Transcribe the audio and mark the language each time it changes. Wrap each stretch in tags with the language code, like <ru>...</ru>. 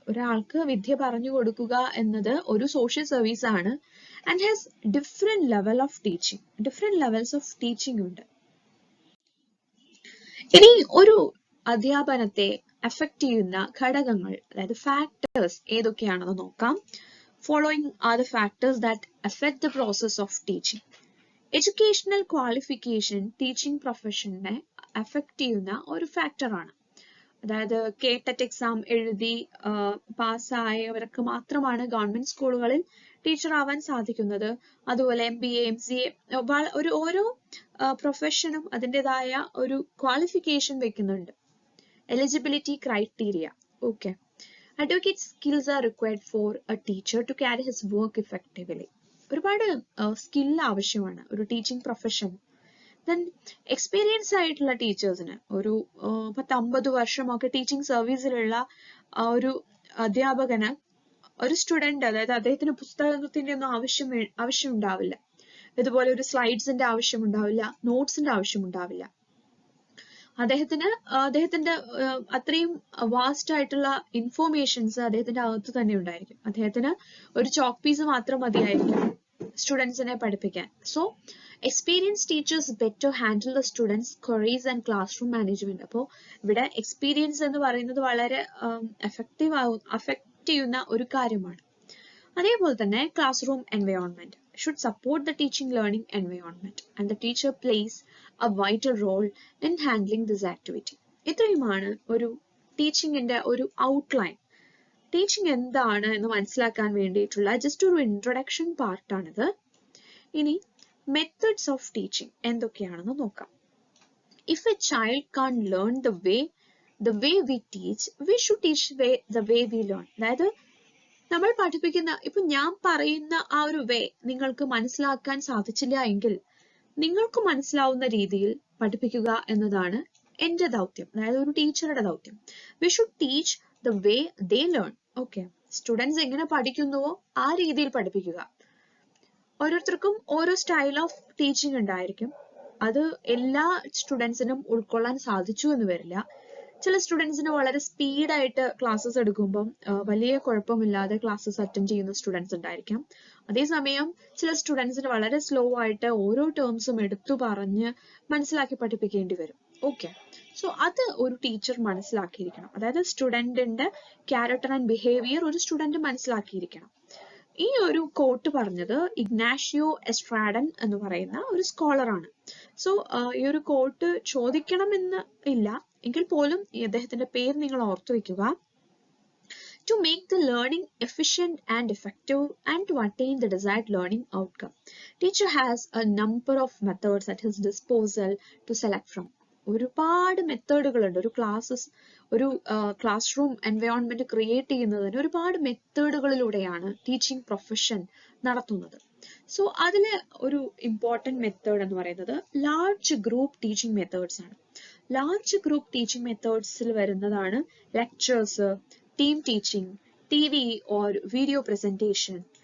<ml>ഒരാൾക്ക് വിദ്യ പറഞ്ഞു കൊടുക്കുക എന്നത് ഒരു സോഷ്യൽ സർവീസ് ആണ്.</ml> <en>And has different level of teaching, different levels of teaching ഉണ്ട്.</en> <ml>ഇനി ഒരു അധ്യാപനത്തെ അഫക്റ്റ് ചെയ്യുന്ന ഘടകങ്ങൾ, അതായത് ഫാക്ടേഴ്സ് ഏതൊക്കെയാണെന്ന് നോക്കാം.</ml> <en>Following are the factors that affect the process of teaching.</en> <ml>Educational qualification teaching പ്രൊഫഷനെ affect ചെയ്യുന്ന ഒരു ഫാക്ടറാണ്. അതായത് കേട്ടറ്റ് എക്സാം എഴുതി പാസ്സായവർക്ക് മാത്രമാണ് ഗവൺമെന്റ് സ്കൂളുകളിൽ ടീച്ചർ ആവാൻ സാധിക്കുന്നത്. അതുപോലെ MBA, MCA, ഓരോ പ്രൊഫഷനും അതിൻ്റെതായ ഒരു ക്വാളിഫിക്കേഷൻ വെക്കുന്നുണ്ട്, eligibility criteria.</ml> <en>Okay, advocate skills are required for a teacher to carry his work effectively.</en> <ml>ഒരുപാട് സ്കിൽ ആവശ്യമാണ് ഒരു ടീച്ചിങ് പ്രൊഫഷൻ. ദെൻ എക്സ്പീരിയൻസ് ആയിട്ടുള്ള ടീച്ചേഴ്സിന്, ഒരു 10-50 വർഷമൊക്കെ ടീച്ചിങ് സർവീസിലുള്ള ഒരു അധ്യാപകന് ഒരു സ്റ്റുഡന്റ്, അതായത് അദ്ദേഹത്തിന് പുസ്തകത്തിന്റെ ഒന്നും ആവശ്യം ഉണ്ടാവില്ല. ഇതുപോലെ ഒരു സ്ലൈഡ്സിന്റെ ആവശ്യം ഉണ്ടാവില്ല, നോട്ട്സിന്റെ ആവശ്യം ഉണ്ടാവില്ല. അദ്ദേഹത്തിന്റെ അത്രയും വാസ്റ്റ് ആയിട്ടുള്ള ഇൻഫോർമേഷൻസ് അദ്ദേഹത്തിന്റെ അകത്ത് തന്നെ ഉണ്ടായിരിക്കും. അദ്ദേഹത്തിന് ഒരു ചോക്ക് പീസ് മാത്രം മതിയായിരിക്കും സ്റ്റുഡൻസിനെ പഠിപ്പിക്കാൻ.</ml> <en>So experience teachers better handle the students queries and classroom management.</en> <ml>അപ്പോൾ ഇവിടെ എക്സ്പീരിയൻസ് എന്ന് പറയുന്നത് വളരെ അഫക്റ്റ് ചെയ്യുന്ന ഒരു കാര്യമാണ്. അതേപോലെ തന്നെ</ml> <en>Classroom environment should support the teaching learning environment and the teacher plays a vital role in handling this activity.</en> <ml>ഇത്രയുമാണ് ഒരു ടീച്ചിങ്ങിന്റെ ഒരു ഔട്ട്ലൈൻ. ടീച്ചിങ് എന്താണ് എന്ന് മനസ്സിലാക്കാൻ വേണ്ടിയിട്ടുള്ള ജസ്റ്റ് ഒരു ഇൻട്രൊഡക്ഷൻ പാർട്ടാണിത്. ഇനി മെത്തേഡ്സ് ഓഫ് ടീച്ചിങ് എന്തൊക്കെയാണെന്ന് നോക്കാം.</ml> <en>If a child can't learn the way we teach, we should teach the way we learn.</en> <ml>അതായത് നമ്മൾ പഠിപ്പിക്കുന്ന, ഇപ്പൊ ഞാൻ പറയുന്ന ആ ഒരു വേ നിങ്ങൾക്ക് മനസ്സിലാക്കാൻ സാധിച്ചില്ല എങ്കിൽ നിങ്ങൾക്ക് മനസ്സിലാവുന്ന രീതിയിൽ പഠിപ്പിക്കുക എന്നതാണ് എന്റെ ദൗത്യം, അതായത് ഒരു ടീച്ചറുടെ ദൗത്യം.</ml> <en>We should teach the way they learn. Okay,</en> <ml>students എങ്ങനെ പഠിക്കുന്നുവോ ആ രീതിയിൽ പഠിപ്പിക്കുക. ഓരോരുത്തർക്കും ഓരോ സ്റ്റൈൽ ഓഫ് ടീച്ചിങ് ഉണ്ടായിരിക്കും. അത് എല്ലാ സ്റ്റുഡൻസിനും ഉൾക്കൊള്ളാൻ സാധിച്ചു എന്ന് വരില്ല. ചില സ്റ്റുഡൻസിന് വളരെ സ്പീഡായിട്ട് ക്ലാസ്സസ് എടുക്കുമ്പം വലിയ കുഴപ്പമില്ലാതെ ക്ലാസ്സസ് അറ്റൻഡ് ചെയ്യുന്ന സ്റ്റുഡൻസ് ഉണ്ടായിരിക്കാം. അതേസമയം ചില സ്റ്റുഡൻസിന് വളരെ സ്ലോ ആയിട്ട് ഓരോ ടേംസും എടുത്തു പറഞ്ഞ് മനസ്സിലാക്കി പഠിപ്പിക്കേണ്ടി വരും. ഓക്കെ, സോ അത് ഒരു ടീച്ചർ മനസ്സിലാക്കിയിരിക്കണം. അതായത് സ്റ്റുഡന്റിന്റെ ക്യാരക്ടർ ആൻഡ് ബിഹേവിയർ ഒരു സ്റ്റുഡന്റ് മനസ്സിലാക്കിയിരിക്കണം. ഈ ഒരു കോട്ട് പറഞ്ഞത് ഇഗ്നാഷ്യോ എസ്ട്രാഡൻ എന്ന് പറയുന്ന ഒരു സ്കോളറാണ്. സോ ഈ ഒരു കോട്ട് ചോദിക്കണമെന്ന് ഇല്ല എങ്കിൽ പോലും അദ്ദേഹത്തിന്റെ പേര് നിങ്ങൾ ഓർത്തു വെക്കുക.</ml> <en>To make the learning efficient and effective and to attain the desired learning outcome, teacher has a number of methods at his disposal to select from.</en> <ml>ഒരുപാട് മെത്തേഡുകളുണ്ട്. ഒരു ക്ലാസ് റൂം എൻവയോൺമെന്റ് ക്രിയേറ്റ് ചെയ്യുന്നതിന് ഒരുപാട് മെത്തേഡുകളിലൂടെയാണ് ടീച്ചിങ് പ്രൊഫഷൻ നടത്തുന്നത്. So അതില് ഒരു important method എന്ന് പറയുന്നത് large group teaching methods ആണ്. ലാർജ് ഗ്രൂപ്പ് ടീച്ചിങ് മെത്തേഡ്സിൽ വരുന്നതാണ് lectures, team teaching, TV or video presentation.</ml>